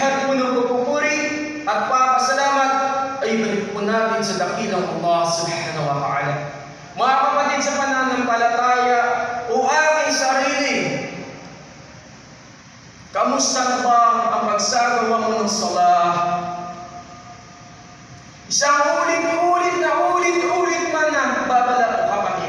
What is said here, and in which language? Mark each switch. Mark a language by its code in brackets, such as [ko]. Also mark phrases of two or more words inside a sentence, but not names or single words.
[tl] punong pagpupuri at papasalamat ay balik po natin sa dakilang Allah [ar] سبحانه وتعالى. [tl] Mga kapatid sa pananampalataya o aking sarili, kamusta na ba ang pagsagawa mo ng salah? Isang ulit man na babala o kapatid.